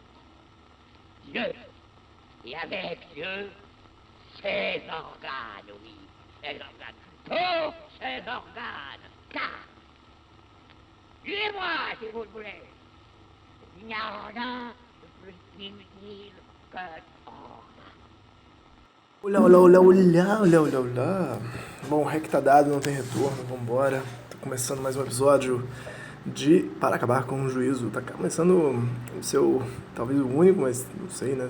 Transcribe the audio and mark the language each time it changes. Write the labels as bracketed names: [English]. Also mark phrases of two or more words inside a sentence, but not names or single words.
[French] Dieu, et avec Dieu, ses organes, oui, ses organes, tous ses organes, car, suivez-moi si vous le voulez, il n'y a rien de plus inutile que [Portuguese] Olá, olá, olá, olá, olá, olá, olá. Bom, o rec tá dado, não tem retorno, vambora. Tá começando mais um episódio de Para Acabar com o Juízo. Tá começando o seu, talvez o único, mas não sei, né?